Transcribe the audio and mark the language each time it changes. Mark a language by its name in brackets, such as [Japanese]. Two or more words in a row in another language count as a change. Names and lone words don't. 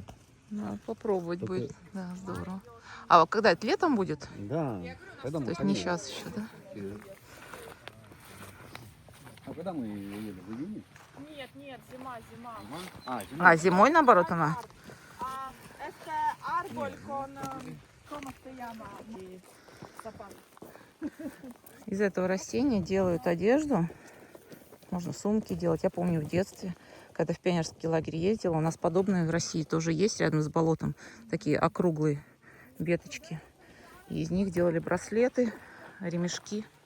[Russian] Надо попробовать Только- будет. Да, здорово. А вот когда это летом будет? Да. Когда мы То есть не ходили. сейчас еще, да? А когда мы ели? В июне? Нет, нет, зима. А, А, зимой наоборот она? Это [Spanish] árbol con... ¿Cómo se llama? Zapato. [Russian] Из этого растения делают одежду. Можно сумки делать. Я помню в детстве, когда в пионерский лагерь ездила, у нас подобное в России тоже есть рядом с болотом. Такие округлые веточки. И из них делали браслеты, ремешки.